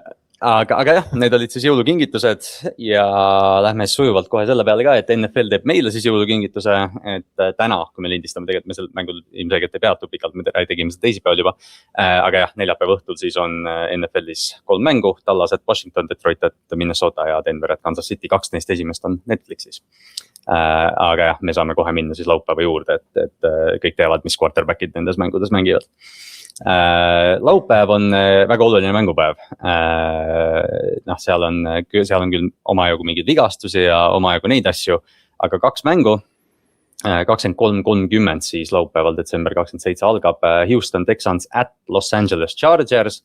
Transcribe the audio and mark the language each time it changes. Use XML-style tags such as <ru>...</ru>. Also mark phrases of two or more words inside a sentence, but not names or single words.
<et>Aga jah, need olid siis jõulukingitused ja lähme siis sujuvalt kohe selle peale ka, et NFL teeb meile siis jõulukingituse, et täna, kui me lindistame, tegelikult me sel mängul ilmselgelt ei peatu pikalt, me tegime seda teisipäeval juba. Aga jah, neljapäeva õhtul siis on NFL-is 3 mängu, Dallas at Washington, Detroit at Minnesota ja Denver at Kansas City, 2 neist esimest on Netflixis. Aga jah, me saame kohe minna siis laupäeva juurde, et kõik teavad, mis quarterbackid nendes mängudes mängivad. Laupäev on väga oluline mängupäev. Seal on küll omajagu mingeid vigastusi ja omajagu neid asju, aga 2 mängu, 23:30 siis laupäeval detsember 27 algab Houston Texans at Los Angeles Chargers.</et>